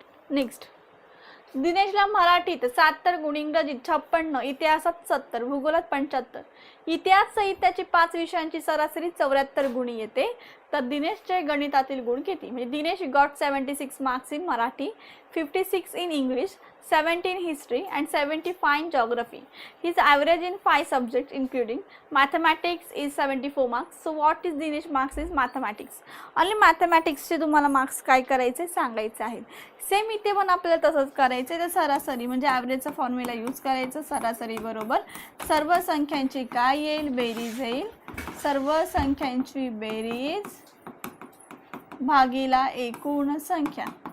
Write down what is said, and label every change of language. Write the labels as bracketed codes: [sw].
[mr] Next दिनेशला मराठीत 70 गुण, इंग्रजीत 56, इतिहासात 70, भूगोलात 75, इतिहास साहित्याची 5 विषयांची सरासरी 74 गुण येते. तर दिनेशचे गणितातील गुण किती, म्हणजे [en] Dinesh got 76 marks in Marathi, 56 in English, 70 in history and 75 in geography. His average in 5 subjects including mathematics is 74 marks. So what is Dinesh marks is mathematics. Only mathematics [mr] चे तुम्हाला मार्क्स काय करायचे सांगायचे आहेत. सेम इथे पण आपल्याला तसंच करायचं. तर सरासरी म्हणजे ॲव्हरेजचा फॉर्म्युला यूज करायचं. सरासरी बरोबर सर्व संख्यांची काय येईल बेरीज येईल. सर्व संख्यांची बेरीज भागीला एकूण संख्या.